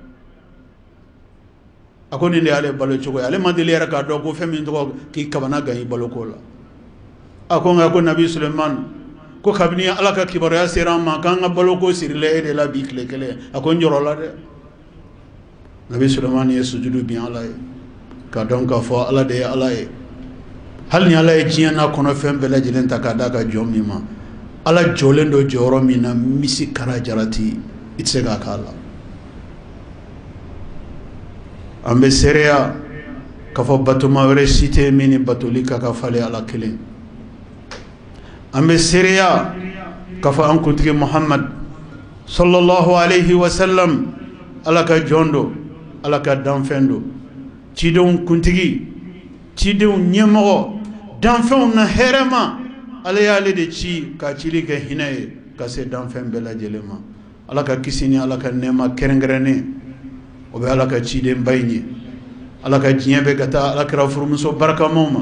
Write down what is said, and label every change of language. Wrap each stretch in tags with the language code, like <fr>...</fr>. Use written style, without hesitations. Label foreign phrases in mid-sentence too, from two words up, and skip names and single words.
<bm>a ko nin de y'ale balo cogo ye ale ma deli yɛrɛ k'a dɔn ko fɛn min tɔgɔ k'i kabana gan i baloko la a ko nka ko nabi Sulemani ko kabini ala ka kibaruya sera an ma k'an ka baloko sirila e de la bi tile kelen a ko n jɔrɔ la dɛ nabi Sulemani ye sujudu bin ala ye k'a dɔn k'a fɔ ala de ye ala ye hali ni ala ye diɲɛ n'a kɔnɔ fɛn bɛɛ lajɛlen ta k'a d'a ka jɔn min ma ala jɔlen do jɔyɔrɔ min na misi kara jarati i tɛ se k'a k'a la an bɛ seereya k'a fɔ batoma wɛrɛ si tɛ min ni batoli ka ka falen ala kelen an bɛ seereya k'a fɔ an kuntigi Muhammad</bm> <ar>sallallahu alayhi wa sallam</ar> <bm>ala ka jɔn do ala ka danfɛn do cidenw kuntigi cidenw ɲɛmɔgɔ danfɛnw na hɛrɛ ma ala y'ale de ci ka cili kɛ hinɛ ye ka se danfɛn bɛɛ lajɛlen ma ala ka kisi ni ala ka nɛɛma kɛrɛnkɛrɛnnen o bɛ ala ka ciden ba in ye ala ka diɲɛ bɛ ka taa alakira furumuso barakamaw ma</bm>